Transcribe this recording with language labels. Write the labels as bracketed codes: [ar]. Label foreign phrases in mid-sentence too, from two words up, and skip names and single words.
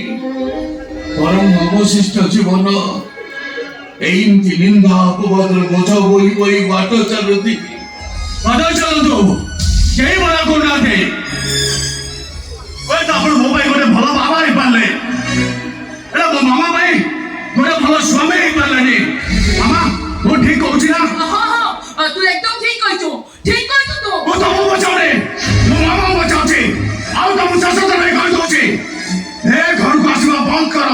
[or] ବରଂ ଅବଶିଷ୍ଟ ଜୀବନ ଏମିତି ନିନ୍ଦା ଅପବାଦର ବୋଝ ବୋହି ବୋହି ବାଟ ଚାଲୁଥିବି। ବାଟ ଚାଲନ୍ତୁ, କେହି ମନା କରୁନାହାନ୍ତି। ହୁଏତ ଆପଣ ମୋ ପାଇଁ ଗୋଟେ ଭଲ ବାବା ହେଇପାରିଲେ, ଏଟା ମୋ ମାମା ପାଇଁ ଗୋଟେ ଭଲ ସ୍ୱାମୀ ହେଇପାରିଲେନି। ମାମା, ମୁଁ ଠିକ କହୁଛି ନା? ହଁ ହଁ, ତୁ [bn] একদম ঠিক কইছো, ঠিক কইছো তো। [or] ମୁଁ ତମକୁ ବଚାଉନି, ମୋ ମାମାକୁ ବଚାଉଛି। ଆଉ ତମକୁ ଶେଷ ଥର କହିଦଉଛି, ଏ ଘରକୁ ଆସିବା ବନ୍ଦ କର।